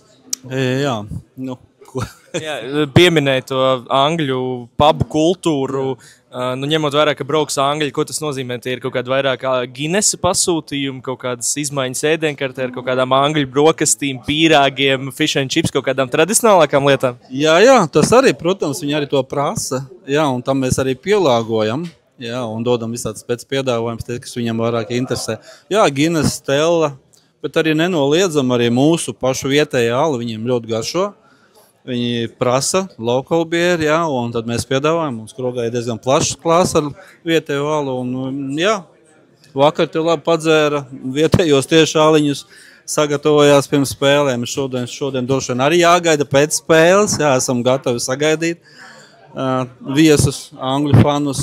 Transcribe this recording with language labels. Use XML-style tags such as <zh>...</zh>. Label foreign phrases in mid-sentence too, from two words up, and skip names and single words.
<lv>pieminēja to angļu pubu kultūru, ņemot vērā, ka brauks angļi, ko tas nozīmē? Tie ir kaut kādi vairāk Guinnessa pasūtījumi, kaut kādas izmaiņas ēdienkartē ar kaut kādām angļu brokastīm, pīrāgiem,</lv> <en>fish and chips,</en> <lv>kaut kādām tradicionālākām lietām? Jā, tas arī, protams, viņi arī to prasa, un tam mēs arī pielāgojam, un dodam visādas pēc piedāvājums, kas viņam vairāk interesē. Guinness, Stella, bet arī nenoliedzam arī mūsu pašu vietējā ala, viņiem ļoti garšo. Viņi prasa</lv> <en>local beer,</en> <lv>un tad mēs piedāvājam. Mums krogā ir diezgan plašs klāsts ar vietējo alu. Un, vakar te labi padzēra vietējos tieši aliņus, sagatavojās pirms spēlēm. Šodien droši vien arī jāgaida pēc spēles. Esam gatavi sagaidīt viesus, angļu fanus.</lv>